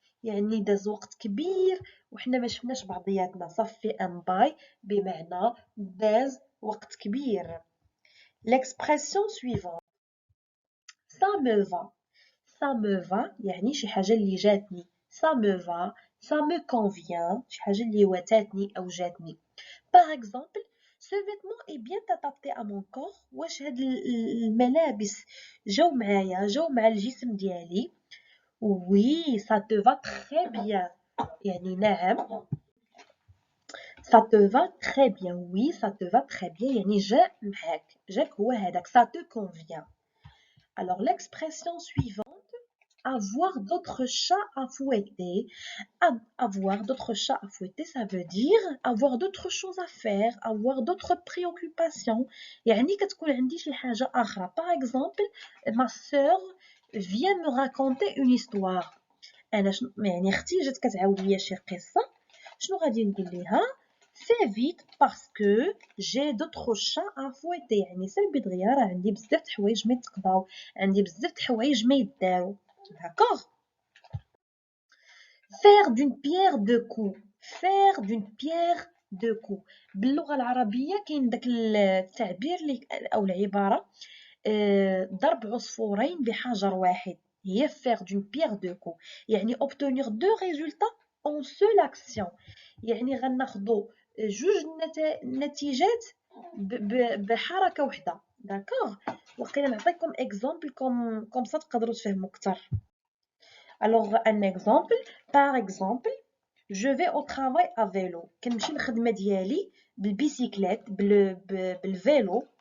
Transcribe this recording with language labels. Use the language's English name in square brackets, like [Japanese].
[Arabic] يعني داز وقت كبير وحنا ما شفناش بعضياتنا. [French] صافي ان باي [Arabic] بمعنى داز وقت كبير. [French] l'expression suivante ça me va. ça me va [Arabic] يعني شي حاجة اللي جاتني. [French] ça me va, ça me convient [Arabic] شي حاجة اللي واتاتني أو جاتني. [French] par exemple ce vêtement est bien adapté à mon corps. [Arabic] واش هاد الملابس جاو معايا جاو مع الجسم ديالي. [French] oui ça te va très bien [Arabic] يعني نعم [French] ça te va très bien. oui ça te va très bien [Arabic] يعني جا معاك جاك هو هذاك [French] ça te convient. alors l'expression suivante avoir d'autres chats à fouetter. Avoir d'autres chats à fouetter, ça veut dire avoir d'autres choses à faire, avoir d'autres préoccupations. [Arabic] يعني كتكون عندي شي حاجة أخرى. [French] Par exemple, ma sœur vient me raconter une histoire. [Arabic] أنا يعني أختي جات كتعاود ليا شي قصة. شنو غادي نقول ليها؟ [French] C'est vite parce que j'ai d'autres chats à fouetter. [Arabic] يعني سلبي دغيا راه عندي بزاف د الحوايج ما يتقضاو، عندي بزاف د الحوايج ما يدارو. [French] D'accord. faire d'une pierre deux coups. faire d'une pierre deux coups. [Arabic] باللغة العربية كاين داك التعبير أو العبارة ضرب عصفورين بحجر واحد. [French] هي faire d'une pierre deux coups. [Arabic] يعني [French] obtenir deux résultats en seule action. [Arabic] يعني غناخدو جوج نتيجات بحركة واحدة. [French] داكوغ. [Arabic] وقيلا نعطيكم [French] اكزامبل كوم سا [Arabic] تقدروا تفهموا أكثر. [French] Alors, un exemple, par exemple, je vais au travail à vélo. [Arabic] كنمشي للخدمة ديالي بالبيسيكليت بالفيلو.